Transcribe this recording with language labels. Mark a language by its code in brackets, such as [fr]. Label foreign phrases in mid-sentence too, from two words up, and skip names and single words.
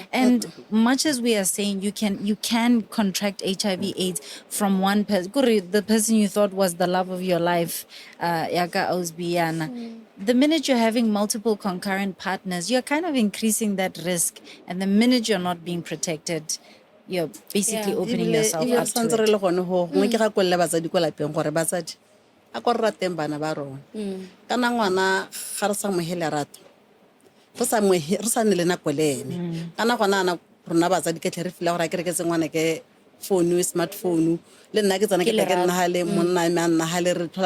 [en] And much as we are saying you can contract HIV/AIDS from one person, the person you thought was the love of your life, Yaka Ausbiana. The minute you're having multiple concurrent partners, you're kind of increasing that risk. And the minute you're not being protected, you're basically opening yourself up to it. [tn] A ko rateng bana ba rona kana ngwana ga re sa mohele rato re sa ne le nako le ene kana gona ana rona batsadi ke tle re fila gore a kereketse ngwana ke phone smartphone le nna ke tsana ke ke nna hale monna me nna hale re thola